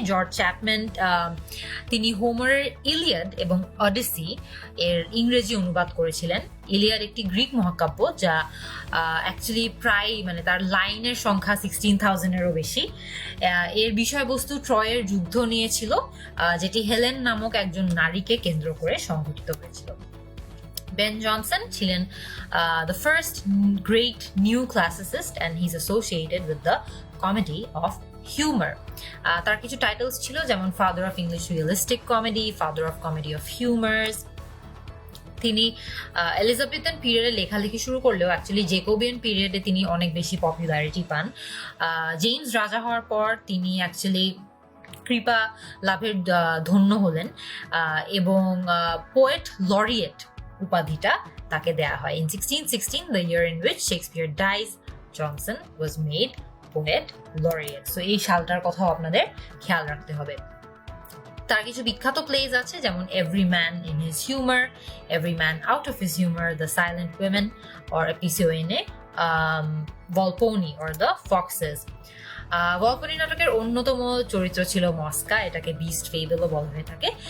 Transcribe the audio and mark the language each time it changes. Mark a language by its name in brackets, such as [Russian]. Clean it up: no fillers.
[Bangla] George Chapman তিনি হোমারের Iliad এবং Odyssey এর ইংরেজি অনুবাদ করেছিলেন। ইলিয়াড একটি গ্রিক মহাকাব্য যা অ্যাকচুয়ালি প্রায় মানে তার লাইনের সংখ্যা 16,000-এরও বেশি। এর বিষয়বস্তু ট্রয়ের যুদ্ধ নিয়েছিল, যেটি হেলেন নামক একজন নারীকে কেন্দ্র করে সংঘটিত হয়েছিল। [English] Ben Jonson ছিলেন the first great new classicist and he's associated with the comedy of humor. [Bangla] তার কিছু টাইটেলস ছিল যেমন father of English realistic comedy, father of comedy of humours. তিনি এলিজাবেথান পিরিয়ডে লেখালেখি শুরু করলেও অ্যাকচুয়ালি জেকোবিয়ান পিরিয়ডে তিনি অনেক বেশি পপুলারিটি পান। জেমস রাজা হওয়ার পর তিনি অ্যাকচুয়ালি কৃপা লাভের ধন্য হলেন এবং পোয়েট লরিয়েট উপাধিটা তাকে দেয়া হয়। [English] In 1616, the year in which Shakespeare dies, Johnson was made poet laureate. [Bangla] So এই সালটার কথাও আপনাদের খেয়াল রাখতে হবে। তার কিছু বিখ্যাত প্লেজ আছে যেমন Every Man in His Humor, Every Man Out of His Humor, The Silent Women, or Episode Volpone or The Foxes. ভলপনি নাটকের অন্যতম চরিত্র ছিল মস্কা, এটাকে বিস্ট ফেবলও বলা হয়ে থাকে।